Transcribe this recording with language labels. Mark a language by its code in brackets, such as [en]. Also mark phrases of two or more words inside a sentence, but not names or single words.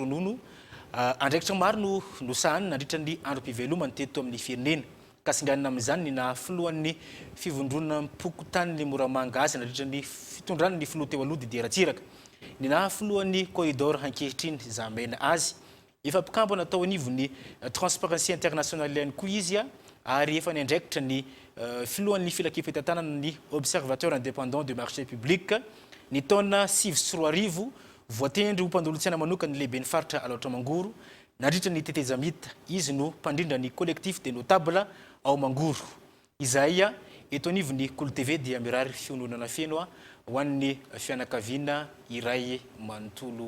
[mg] ronono andraikitra maro no nosahany nandritra ny androm-pivelomany teto amin'ny firenena kasinganina amin'izany ny nahafoloan'ny fivondrona mpokotany ny moramanga azy nandritra ny fitondrany ny filoha teo aloha Didier Ratsiraka ny nahafoloan'ny corridor ankehitriny zamena azy efa pikambo natao anivony Transparency International ihany koa izy ary efa niandraikitra ny filohan'ny filakefetantanana ny observateur indépendant du marché public ny taona 2024 voatendry ho mpandolo-tsaina manokana ny lehibe ny faritra aloatra mangoro nandritra ny tetezamita izy no mpandrindra ny collectif des notables ao mangoro izay eto anivony Kolo TV dia mirary fiononana feno ho an'ny fianakaviana iray manontolo